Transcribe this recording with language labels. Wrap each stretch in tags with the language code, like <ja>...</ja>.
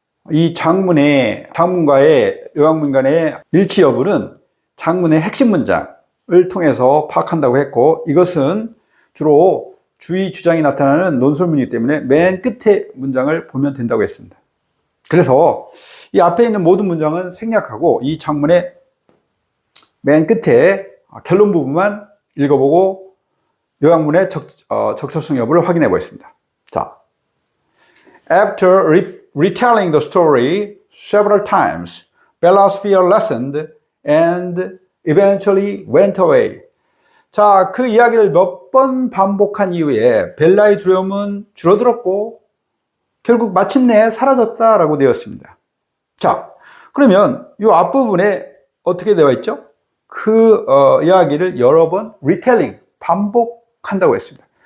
<ko>이 장문과의 요약문 간의 일치 여부는 장문의 핵심 문장을 통해서 파악한다고 했고, 이것은 주로 주의 주장이 나타나는 논술문이기 때문에 맨 끝에 문장을 보면 된다고 했습니다. 그래서 이 앞에 있는 모든 문장은 생략하고 이 장문의 맨 끝에 결론 부분만 읽어보고 요약문의 적절성 여부를 확인해 보겠습니다.</ko> <en>자, After retelling the story several times, Bella's fear lessened and eventually went away.</en> <ko>자, 그 이야기를 몇 번 반복한 이후에 벨라의 두려움은 줄어들었고 결국 마침내 사라졌다라고 되었습니다. 자, 그러면 이 앞부분에 어떻게 되어 있죠? 그 이야기를 여러 번 리텔링, 반복한다고 했습니다.</ko>